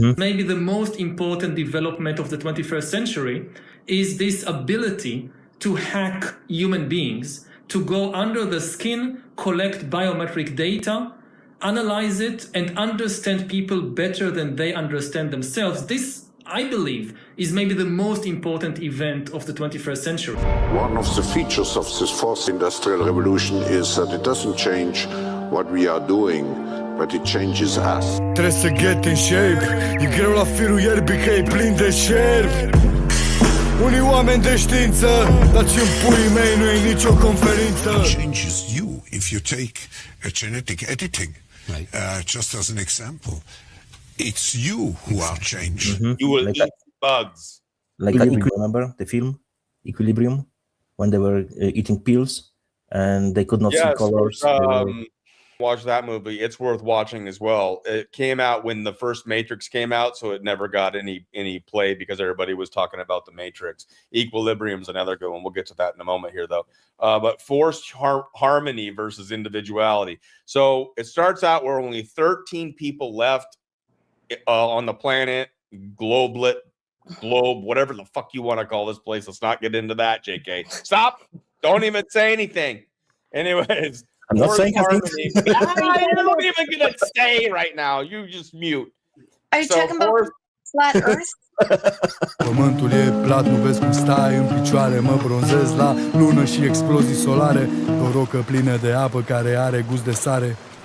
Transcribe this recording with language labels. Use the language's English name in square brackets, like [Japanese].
[English] Maybe the most important development of the 21st century is this ability to hack human beings, to go under the skin, collect biometric data, analyze it, and understand people better than they understand themselves. This, I believe, is maybe the most important event of the 21st century. One of the features of this fourth industrial revolution is that it doesn't change what we are doing, but it changes us. [Romanian] Trebuie să [English] get in shape. [Romanian] E greu la firul ierbii că e plin de șerpi. Unii oameni de știință, dar ce-n puii mei nu e nicio conferință. [English] It changes you if you take a genetic editing, just as an example. It's you who are changed. You will eat bugs. Like remember the film Equilibrium, when they were eating pills and they could not see colors. Watch that movie. It's worth watching as well. It came out when the first Matrix came out, so it never got any play because everybody was talking about the Matrix. Equilibrium's another good one. We'll get to that in a moment here, though. But forced harmony versus individuality. So it starts out where only 13 people left on the planet, globe, whatever the fuck you want to call this place. Let's not get into that, JK. Stop. Don't even say anything. Anyways. I'm not saying harmony. I'm not even gonna stay right now. You just mute. Are you talking about flat Earth? [Romanian] Pământul e plat, nu vezi cum stai în picioare. Mă bronzez la lună și explozii solare. O rocă plină de apă care are gust de sare.